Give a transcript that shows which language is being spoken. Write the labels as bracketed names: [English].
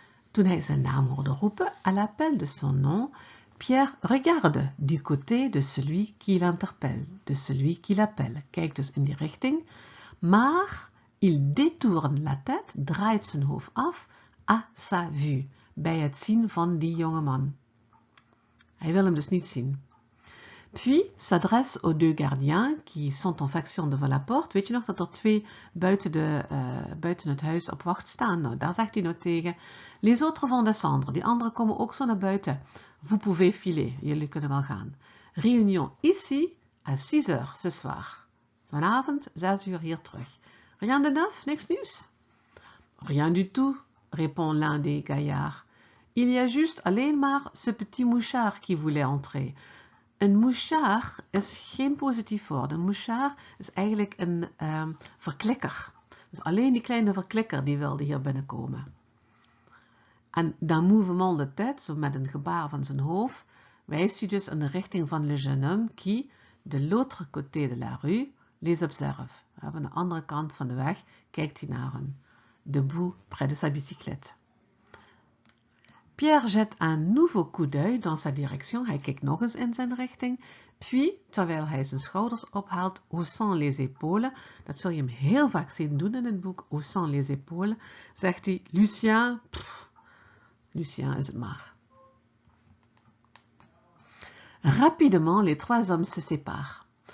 [Dutch] Toen hij zijn naam hoorde roepen, [French] à l'appel de son nom, Pierre regarde du côté de celui qui l'interpelle, de celui qui l'appelle. [Dutch] Kijkt dus in die richting, maar [French] il détourne la tête, [Dutch] draait zijn hoofd af, [French] à sa vue, [Dutch] bij het zien van die jonge man. Hij wil hem dus niet zien. [French] Puis s'adresse aux deux gardiens qui sont en faction devant la porte. [Dutch] Weet je nog dat er 2 buiten het huis op wacht staan? Nou, daar zegt hij nou tegen. [French] Les autres vont descendre. [Dutch] Die anderen komen ook zo naar buiten. [French] Vous pouvez filer. [Dutch] Jullie kunnen wel gaan. [French] Réunion ici à 6 heures ce soir. [Dutch] Vanavond 6 uur hier terug. [French] Rien de neuf? [Dutch] Niks nieuws? [French] Rien du tout, répond l'un des gaillards. Il y a juste [Dutch] alleen maar [French] ce petit mouchard qui voulait entrer. [Dutch] Een mouchard is geen positief woord. Een mouchard is eigenlijk een verklikker. Dus alleen die kleine verklikker die wilde hier binnenkomen. [French] En d'un mouvement de tête, [Dutch] zo met een gebaar van zijn hoofd, wijst hij dus in de richting van [French] le jeune homme qui, de l'autre côté de la rue, les observe. [Dutch] Aan de andere kant van de weg kijkt hij naar hen. [French] Debout près de sa bicyclette. Pierre jette un nouveau coup d'œil dans sa direction. [Dutch] Hij kijkt nog eens in zijn richting. [French] Puis, [Dutch] terwijl hij zijn schouders ophaalt, [French] haussant les épaules, [Dutch] dat zul je hem heel vaak zien doen in het boek, haussant les épaules, zegt hij, Lucien, Lucien is het maar. [French] Rapidement, les 3 hommes se séparent.